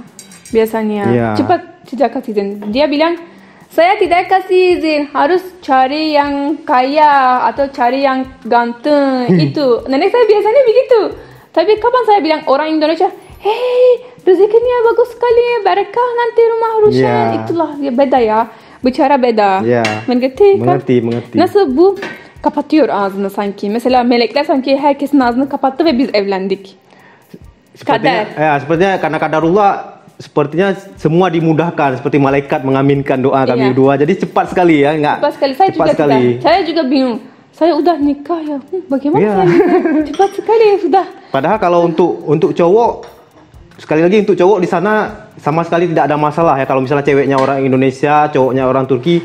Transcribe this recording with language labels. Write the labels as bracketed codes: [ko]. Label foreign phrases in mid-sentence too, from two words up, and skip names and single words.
[id] Biasanya cepat tidak kasih izin. Dia bilang, saya tidak kasih izin, harus cari yang kaya atau cari yang ganteng. Itu nenek saya biasanya begitu. Tapi kapan saya bilang orang Indonesia, hei rezekinya bagus sekali, berkah nanti rumah Rushan. Itulah ya, beda ya, bicara beda. Mengerti kan? Mengerti. [tr] Nasıl bu kapatıyor ağzını sanki. Mesela melekler sanki herkesin ağzını kapattı ve biz evlendik. [id] Sepertinya karena kadarullah, sepertinya semua dimudahkan, seperti malaikat mengaminkan doa kami dua. Jadi cepat sekali ya, cepat sekali. Saya juga bingung. Saya udah nikah ya, bagaimana saya nikah? Cepat sekali sudah. Padahal kalau untuk cowok, sekali lagi untuk cowok di sana sama sekali tidak ada masalah ya, kalau misalnya ceweknya orang Indonesia, cowoknya orang Turki.